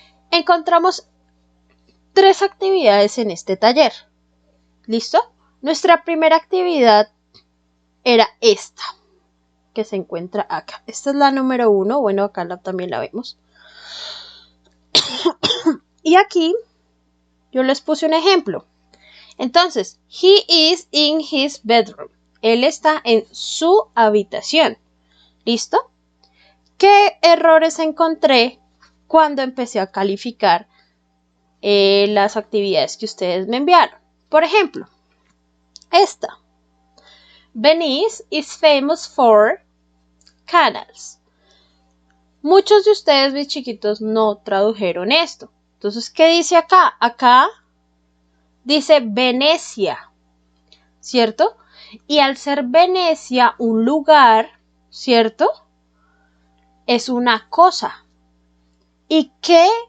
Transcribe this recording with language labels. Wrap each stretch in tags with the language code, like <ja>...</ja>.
<es>Encontramos 3 actividades en este taller. ¿Listo? Nuestra primera actividad era esta, que se encuentra acá. Esta es la número 1. Bueno, acá también la vemos. Y aquí yo les puse un ejemplo. Entonces,</es> <en>he is in his bedroom.</en> <es>Él está en su habitación. ¿Listo? ¿Qué errores encontré cuando empecé a calificar las actividades que ustedes me enviaron? Por ejemplo, esta.</es> <en>Venice is famous for canals.</en> <es>Muchos de ustedes, mis chiquitos, no tradujeron esto. Entonces, ¿qué dice acá? Acá dice Venecia, ¿cierto? Y al ser Venecia un lugar, ¿cierto? Es una cosa. ¿Y qué?</es>